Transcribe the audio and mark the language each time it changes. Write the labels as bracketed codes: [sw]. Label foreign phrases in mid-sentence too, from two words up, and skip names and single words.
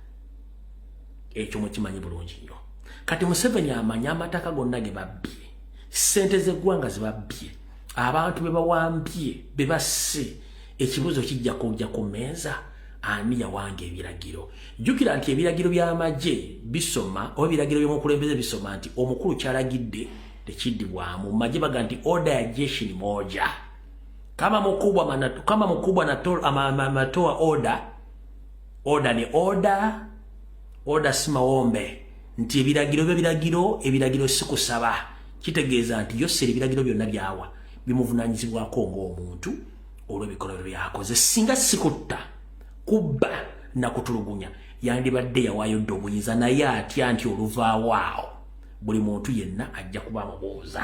[lg] Ekyo mukimanyi bulungi nnyo. Kati Museveni amanya amataka gonna ge babbye ssente z'eggwanga ze babbye abantu be bawambye be basse ekibuzo kijja kujja ku mmeeza ani yawange ebiragiro. Jukira nti ebiragiro by'amagye bisoma oba ebiragiro by'omukulembeze bisoma nti omukulu kyalagidde tekiddibwamu. Magye baga nti [sw] order ya jeshi ni moja. Kama mkubwa anatoa order ni order si maombe. [lg] Nti ebiragiro sikusaba. Kitegeeza nti yose ebiragiro byonna byawa bimuvunanyizibwako ng'omuntu olw'ebikolwa byakoze. Singa sikutta kubba na kutulugunya yandibadde yawaayo dde obuyinza, naye atya nti oluvaawaawo buli muntu yenna ajja kuba mubuuza.